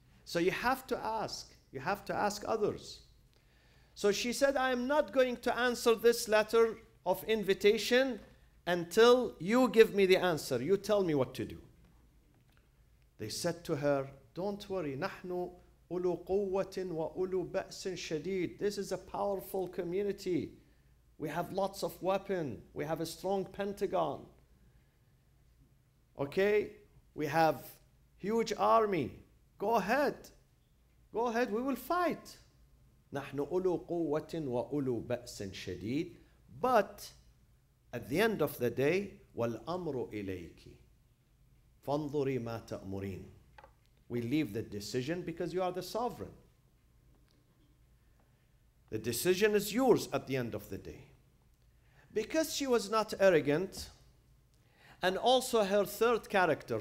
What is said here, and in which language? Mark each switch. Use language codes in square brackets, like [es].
[en] So you have to ask. You have to ask others. So she said, I am not going to answer this letter of invitation until you give me the answer. You tell me what to do. They said to her, don't worry. [ar] نحن أولو قوة وأولو بأس شديد. [en] This is a powerful community. We have lots of weapons. We have a strong Pentagon. Okay? We have huge army. Go ahead. Go ahead. We will fight. [ar] نحن أولو قوة وأولو بأس شديد. [en] But at the end of the day, [ar] والأمر إليك. فانظري ما تأمرين. [en] We leave the decision because you are the sovereign. The decision is yours at the end of the day. Because she was not arrogant, and also her third character.